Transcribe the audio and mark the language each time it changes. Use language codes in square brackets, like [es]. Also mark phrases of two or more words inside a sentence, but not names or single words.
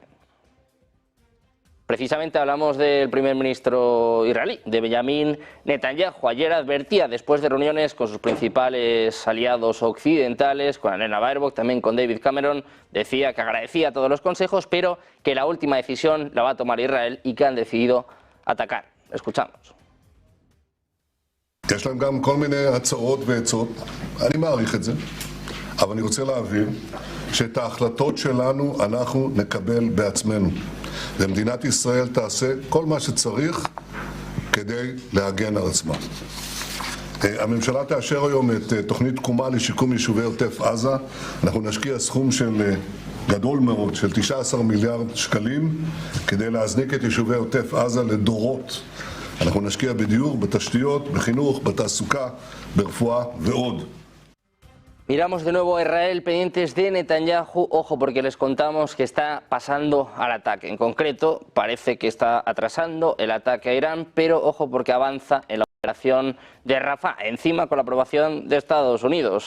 [es] Precisamente hablamos del primer ministro israelí, de Benjamin Netanyahu. Ayer advertía, después de reuniones con sus principales aliados occidentales, con Annalena Baerbock, también con David Cameron, decía que agradecía todos los consejos, pero que la última decisión la va a tomar Israel y que han decidido atacar. Escuchamos. [he] יש להם גם כל מיני הצעות ועצות, אני מעריך את זה, אבל אני רוצה להבהיר שאת ההחלטות שלנו אנחנו נקבל בעצמנו. ומדינת ישראל תעשה כל מה שצריך כדי להגן על עצמה. הממשלה תאשר היום את תוכנית תקומה לשיקום יישובי עוטף עזה. אנחנו נשקיע סכום של גדול מאוד, של 19 מיליארד שקלים, כדי להזניק את יישובי עוטף עזה לדורות. אנחנו נשקיע בדיור, בתשתיות, בחינוך, בתעסוקה, ברפואה ועוד. [es] Miramos de nuevo a Israel, pendientes de Netanyahu. Ojo, porque les contamos que está pasando al ataque. En concreto, parece que está atrasando el ataque a Irán, pero ojo porque avanza en la operación de Rafah, encima con la aprobación de Estados Unidos.